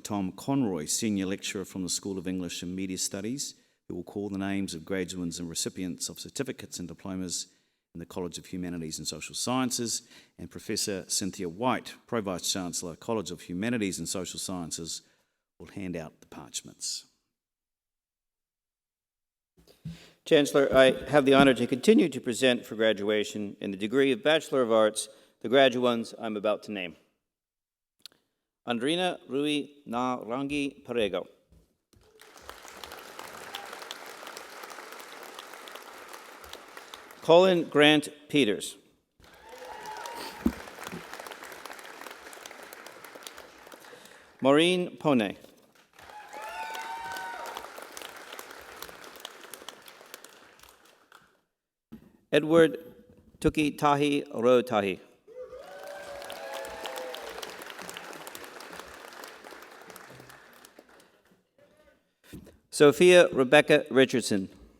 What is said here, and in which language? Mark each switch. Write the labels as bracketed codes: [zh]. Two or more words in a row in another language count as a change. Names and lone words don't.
[en] Tom Conroy, Senior Lecturer from the School of English and Media Studies, who will call the names of graduates and recipients of certificates and diplomas in the College of Humanities and Social Sciences, and Professor Cynthia White, Pro Vice Chancellor, College of Humanities and Social Sciences, will hand out the parchments. Chancellor, I have the honor to continue to present for graduation in the degree of Bachelor of Arts the graduands I'm about to name. Andrina Rui Narangi Parego. Colin Grant Peters. Maureen Pone. Edward Tuki Tahi Ro Tahi. Sophia Rebecca Richardson.